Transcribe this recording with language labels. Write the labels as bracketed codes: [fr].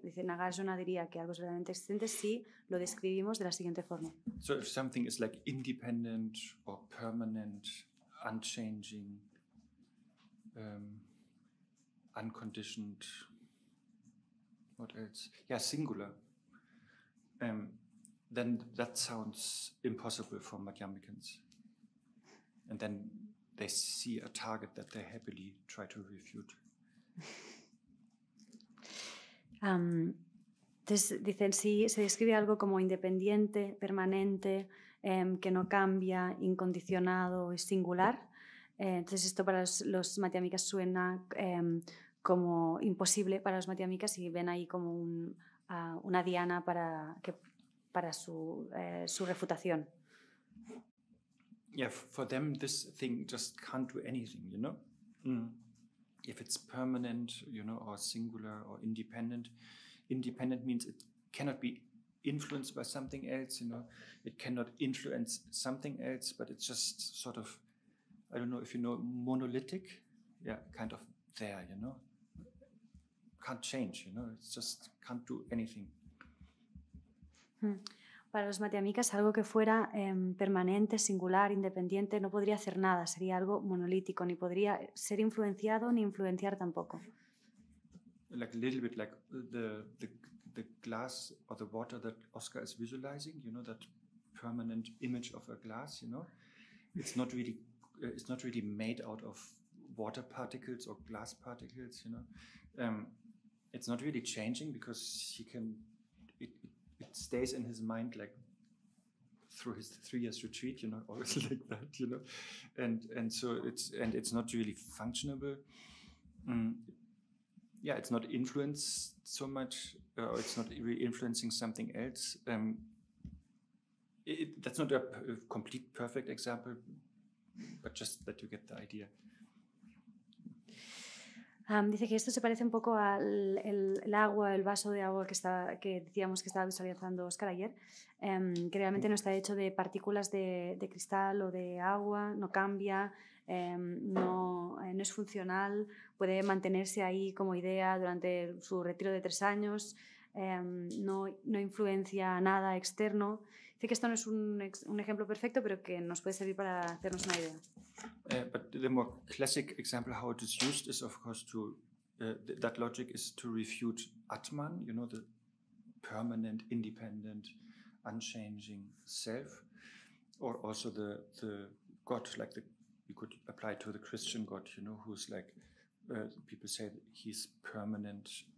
[es] Dice, Nagarjuna diría que algo es verdaderamente existente si lo describimos de la siguiente forma. [en] So if something is like independent or permanent, unchanging, unconditioned, what else? Yeah, singular. Then that sounds impossible for Madhyamikans. And then they see a target that they happily try to refute. [es] Entonces dicen, si se describe algo como independiente, permanente, que no cambia, incondicionado y singular, entonces esto para los Madhyamikas suena como imposible para los Madhyamikas y ven ahí como una diana para su refutación. [en] Yeah, for them this thing just can't do anything, you know? If it's permanent, you know, or singular or independent. Independent means it cannot be influenced by something else, you know? It cannot influence something else, but it's just sort of, I don't know if you know, monolithic. Yeah, kind of there, you know? Can't change, you know? It's just can't do anything. [es] Para los Madhyamikas, algo que fuera permanente, singular, independiente, no podría hacer nada, sería algo monolítico, ni podría ser influenciado ni influenciar tampoco. [en] Like a little bit like the glass or the water that Oscar is visualizing, you know, that permanent image of a glass, you know. It's not really made out of water particles or glass particles, you know. It's not really changing because it stays in his mind like through his 3 years retreat, you know, always like that, you know, and so it's not really functionable. Yeah, it's not influenced so much, or it's not really influencing something else. That's not a complete perfect example, but just that you get the idea. [es] Dice que esto se parece un poco al el agua, el vaso de agua que decíamos que estaba visualizando Oscar ayer, que realmente no está hecho de partículas de cristal o de agua, no cambia, no es funcional, puede mantenerse ahí como idea durante su retiro de 3 años, no influencia nada externo. Dice que esto no es un ejemplo perfecto, pero que nos puede servir para hacernos una idea. [en] But the more classic example how it is used is, of course, that logic is to refute Atman, you know, the permanent, independent, unchanging self, or also the God, like you could apply to the Christian God, you know, who's like, people say that he's permanent,